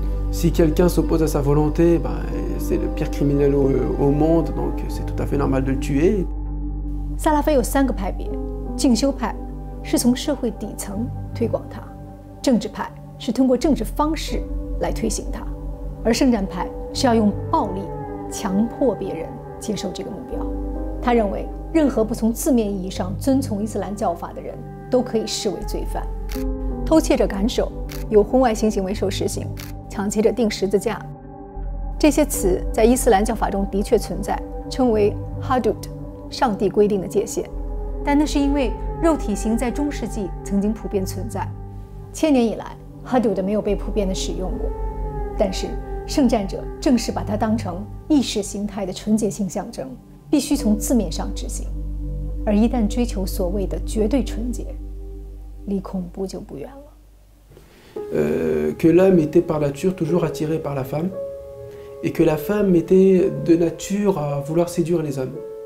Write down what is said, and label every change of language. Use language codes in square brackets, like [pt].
[fr] Si quelqu'un s'oppose à sa volonté, c'est le pire criminel au monde, donc c'est tout à fait normal de le tuer. [zh] 萨拉菲有3个派别，静修派是从社会底层推广它，政治派是通过政治方式来推行它，而圣战派是要用暴力强迫别人接受这个目标。他认为，任何不从字面意义上遵从伊斯兰教法的人都可以视为罪犯。偷窃者斩首，有婚外性行为受实刑，抢劫者钉十字架。这些词在伊斯兰教法中的确存在，称为 Hudud， 上帝规定的界限。但那是因为肉体刑在中世纪曾经普遍存在，1000年以来 Hudud 没有被普遍的使用过。但是圣战者正是把它当成意识形态的纯洁性象征，必须从字面上执行。而一旦追求所谓的绝对纯洁，离恐怖就不远了。 [fr] Que l'homme était par nature toujours attiré par la femme, et que la femme était de nature à vouloir séduire les hommes.